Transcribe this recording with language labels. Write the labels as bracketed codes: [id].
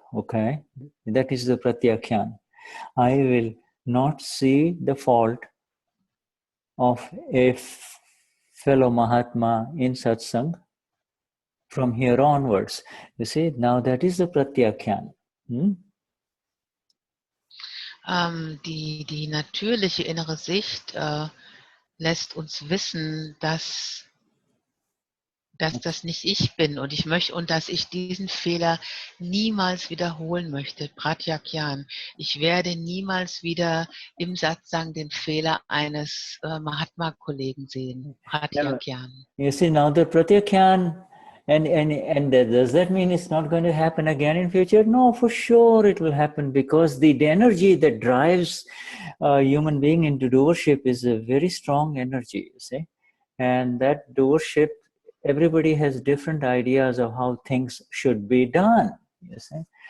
[en] Okay, that is the pratyakyan. I will not see the fault of a fellow Mahatma in satsang from here onwards. You see, now that is the pratyakyan. [de] Die natürliche innere Sicht lässt uns wissen, dass das nicht ich bin und dass ich diesen Fehler niemals wiederholen möchte. Pratyakyan. Ich werde niemals wieder im Satsang den Fehler eines Mahatma-Kollegen sehen. Pratyakyan. [en] You see, now the pratyakyan, and does that mean it's not going to happen again in future? No, for sure it will happen, because the energy that drives a human being into doership is a very strong energy, you see. And that doership, everybody has different ideas of how things should be done, you see.